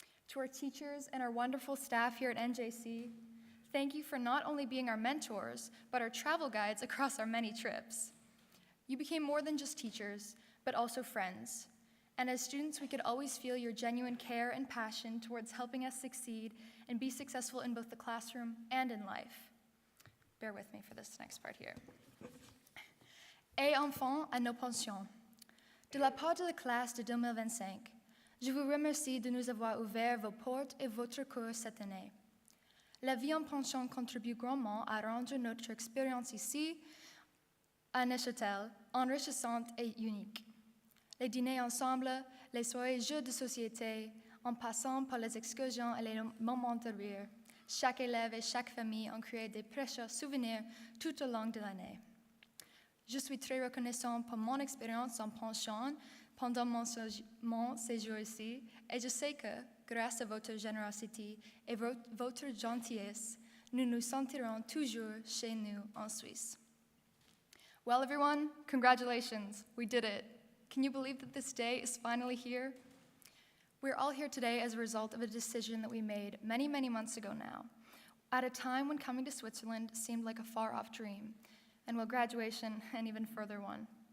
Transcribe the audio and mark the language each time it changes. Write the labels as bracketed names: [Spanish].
[English] To our teachers and our wonderful staff here at NJC, thank you for not only being our mentors, but our travel guides across our many trips. You became more than just teachers, but also friends. And as students, we could always feel your genuine care and passion towards helping us succeed and be successful in both the classroom and in life. Bear with me for this next part here. [French] Et enfants à nos pensions. De la part de la classe de 2025, je vous remercie de nous avoir ouvert vos portes et votre cœur cette année. La vie en pension contribue grandement à rendre notre expérience ici, à Neuchâtel, enrichissante et unique. Les dîners ensemble, les soirées jeux de société, en passant par les excursions et les moments de rire, chaque élève et chaque famille ont créé des précieux souvenirs tout au long de l'année. Je suis très reconnaissant pour mon expérience en pension pendant mon séjour ici, et je sais que, grâce à votre générosité et votre gentillesse, nous nous sentirons toujours chez nous en Suisse. [English] Well, everyone, congratulations, we did it. Can you believe that this day is finally here? We're all here today as a result of a decision that we made many, many months ago now, at a time when coming to Switzerland seemed like a far-off dream, and well, graduation, an even further one.